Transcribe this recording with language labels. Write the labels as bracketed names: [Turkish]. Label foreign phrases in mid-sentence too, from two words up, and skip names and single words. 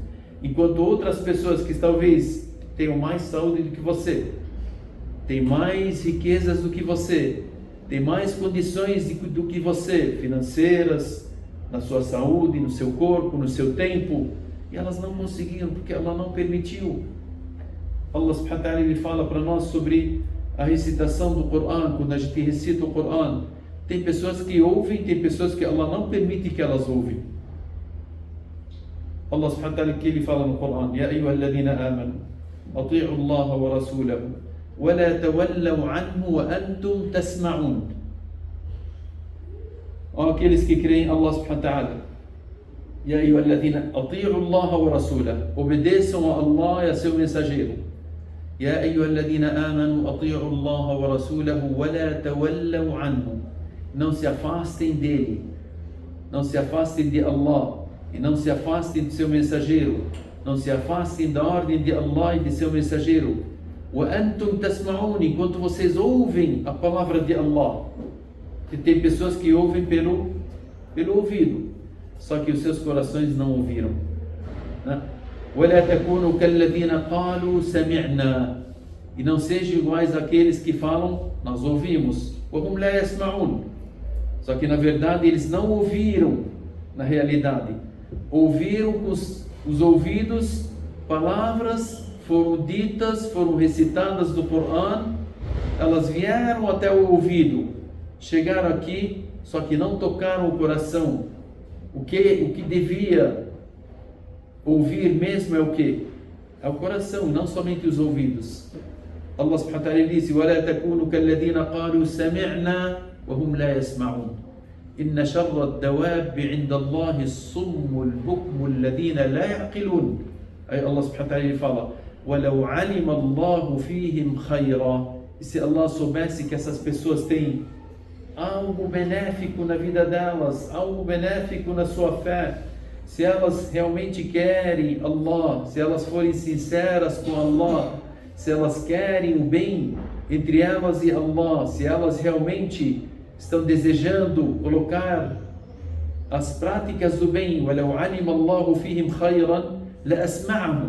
[Portuguese] Enquanto outras pessoas que talvez tenham mais saúde do que você, têm mais riquezas do que você, têm mais condições do que você, financeiras, na sua saúde, no seu corpo, no seu tempo, e elas não conseguiram porque Allah não permitiu. [Arabic] الله سبحانه وتعالى, [Portuguese] ele fala para nós sobre a recitação do Coran. Quando a gente recita o Coran, tem pessoas que ouvem, tem pessoas que Allah não permite que elas ouvem. [Arabic] الله سبحانه وتعالى, [Portuguese] que ele fala no Coran: [Arabic] يا أيها الذين آمنوا أطيعوا الله ورسوله ولا تولوا عنه وأنتم تسمعون. [Portuguese] Ó aqueles que creem, [Arabic] الله سبحانه وتعالى: يا أيها الذين أطيعوا الله ورسوله, [Portuguese] obedeçam a Allah e a seu mensageiro. [Arabic] يا أيها الذين آمنوا أطيعوا الله ورسوله ولا تولوا عنه. [Portuguese] Não se afastem dele, não se afastem de Allah e não se afastem do seu mensageiro, não se afastem da ordem de Allah e de seu mensageiro. [Arabic] وأنتم تسمعون, [Portuguese] enquanto vocês ouvem a palavra de Allah. E tem pessoas que ouvem pelo ouvido, só que os seus corações não ouviram, né? [Arabic] ولا تكونوا كالذين قالوا سمعنا, [Portuguese] e não sejam iguais àqueles que falam nós ouvimos, [Arabic] وهم لا يسمعون, [Portuguese] só que na verdade eles não ouviram. Na realidade ouviram com os ouvidos, palavras foram ditas, foram recitadas do Coran, elas vieram até o ouvido, chegaram aqui, só que não tocaram o coração. O que devia ouvir mesmo é o que? É o coração, não somente os ouvidos. [Arabic] الله سبحانه وتعالى diz: وَلَا تَكُونُوا كَالَّذِينَ قَالُوا سَمِعْنَا وَهُمْ لَا يَسْمَعُونَ إِنَّ شَرَّ الدَّوَابِّ عِنْدَ اللَّهِ الصُّمُّ الْبُكْمُ الَّذِينَ لَا يَعْقِلُونَ. Aí الله سبحانه وتعالى fala: وَلَوْ عَلِمَ اللَّهُ فِيهِمْ خَيْرًا. [Portuguese] E se Allah soubesse que essas pessoas têm algo benéfico na vida delas, algo benéfico na sua fé, se elas realmente querem Allah, se elas forem sinceras com Allah, se elas querem o bem entre elas e Allah, se elas realmente estão desejando colocar as práticas do bem, [Arabic] وَلَوْ عَلِمَ اللَّهُ فِيهِمْ خَيْرًا لَأَسْمَعَهُمْ.